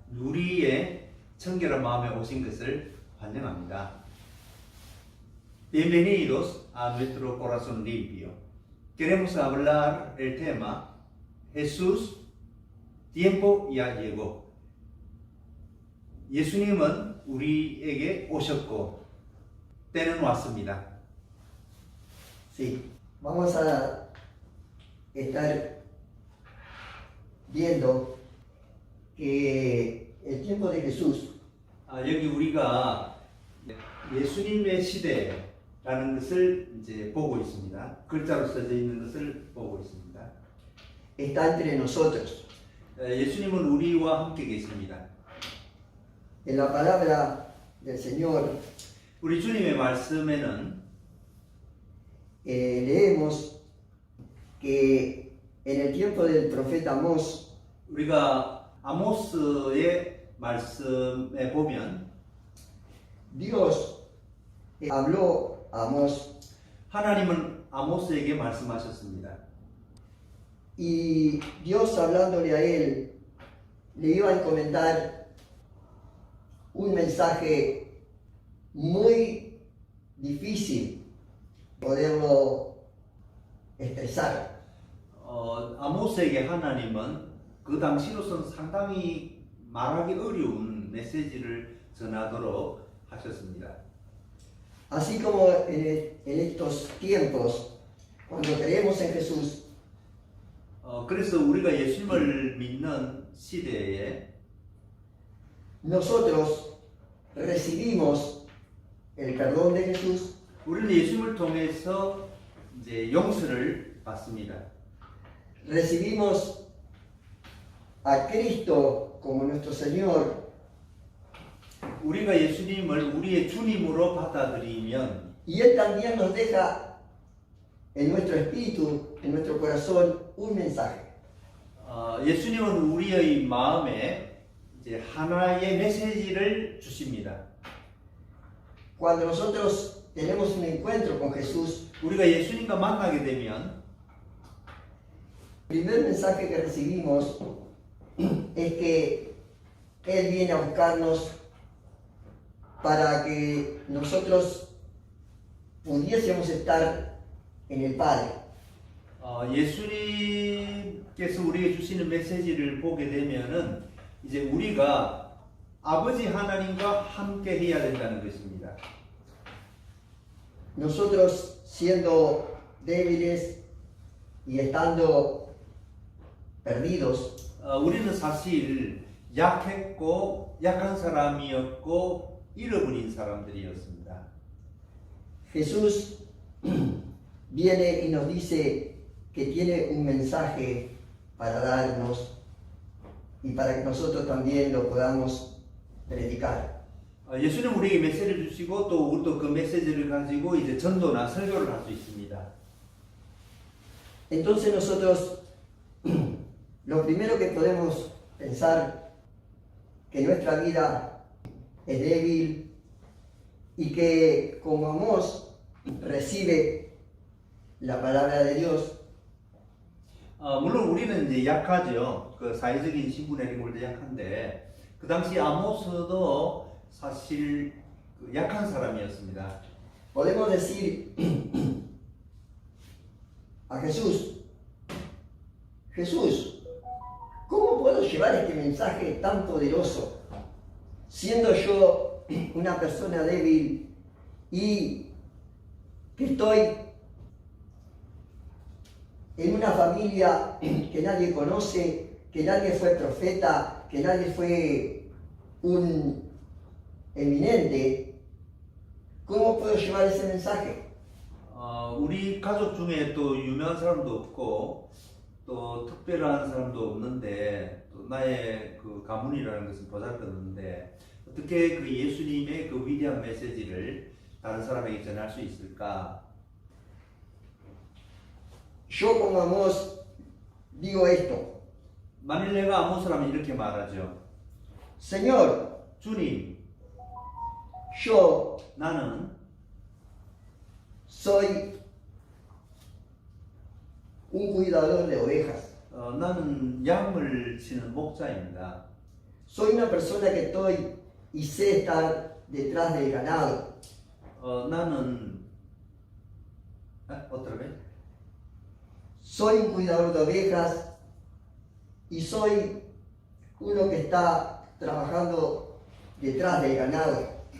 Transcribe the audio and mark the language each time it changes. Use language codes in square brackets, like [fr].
[ko] 누리의 청결한 마음에 오신 것을 환영합니다. [es] Bienvenidos a nuestro corazón limpio. Queremos hablar el tema Jesús, tiempo ya llegó. [ko] 예수님은 우리에게 오셨고 때는 왔습니다. [es] Sí, vamos a estar viendo que el tiempo de Jesús [ko] 여기 우리가 예수님의 시대라는 것을 이제 보고 있습니다. 글자로 써져 있는 것을 보고 있습니다. [es] está entre nosotros. [ko] 예수님은 우리와 함께 계십니다. [es] En la palabra del Señor [ko] 우리 주님의 말씀에는 [es] leemos que en el tiempo del profeta Amós [ko] 우리가 아모스의 말씀에 보면 [es] Dios habló a Amós [ko] 하나님은 아모스에게 말씀하셨습니다. [es] y Dios hablándole a él le iba a encomendar un mensaje muy difícil poderlo expresar. [ko] 아모스에게 하나님은 그 당시로서는 상당히 말하기 어려운 메시지를 전하도록 하셨습니다. [es] Así como en estos tiempos, cuando creemos en Jesús, [ko] 그래서 우리가 예수님을 믿는 시대에 [es] nosotros recibimos el perdón de Jesús, [ko] 우리는 예수님을 통해서 이제 용서를 받습니다. [es] recibimos a Cristo como nuestro Señor [ko] 우리가 예수님을 우리의 주님으로 받아들이면 [es] y Él también nos deja en nuestro espíritu, en nuestro corazón, un mensaje. [ko] 예수님은 우리의 마음에 이제 하나의 메시지를 주십니다. [es] Cuando nosotros tenemos un encuentro con Jesús, [ko] 우리가 예수님과 만나게 되면 [es] el primer mensaje que recibimos es que Él viene a buscarnos para que nosotros pudiésemos estar en el Padre. [ko] 예수님께서 우리에게 주시는 메시지를 보게 되면은 이제 우리가 아버지 하나님과 함께 해야 된다는 것입니다. [es] Nosotros siendo débiles y estando perdidos, [ko] 우리는 사실 약했고 약한 사람이었고 잃어버린 사람들이었습니다. [es] Jesús viene y nos dice que tiene un mensaje para darnos y para que nosotros también lo podamos predicar. [ko] 예수님 우리에게 메시지를 주시고 또 우리도 그 메시지를 가지고 이제 전도나 설교를 할 수 있습니다. [es] Entonces nosotros lo primero que podemos pensar que nuestra vida es débil y que como Amós recibe la palabra de Dios, [ko] 물론 우리는 이제 약하죠. 그 사회적인 신분에 이런 걸도 약한데 그 당시 아모스도 사실 약한 사람이었습니다. [es] podemos decir a Jesús, Jesús, ¿cómo puedo llevar este mensaje tan poderoso siendo yo una persona débil y que estoy en una familia que nadie conoce, que nadie fue profeta, que nadie fue un eminente? ¿Cómo puedo llevar ese mensaje? [ko] 우리 가족 중에 또 유명한 사람도 없고 또 특별한 사람도 없는데 또 나의 그 가문이라는 것은 보잘것없는데 어떻게 그 예수님의 그 위대한 메시지를 다른 사람에게 전할 수 있을까? [es] Yo como Amós digo esto, [ko] 만일 내가 아모스라면 이렇게 말하죠. [es] Señor, [ko] 주님, [es] yo [ko] 나는 [es] soy un cuidador de ovejas. [ko] 나는 양을 치는 목자입니다. [es] Soy una persona que estoy y sé estar detrás del ganado. [ko] 나는 [es] otra vez. Soy un cuidador de ovejas y soy uno que está trabajando detrás del ganado.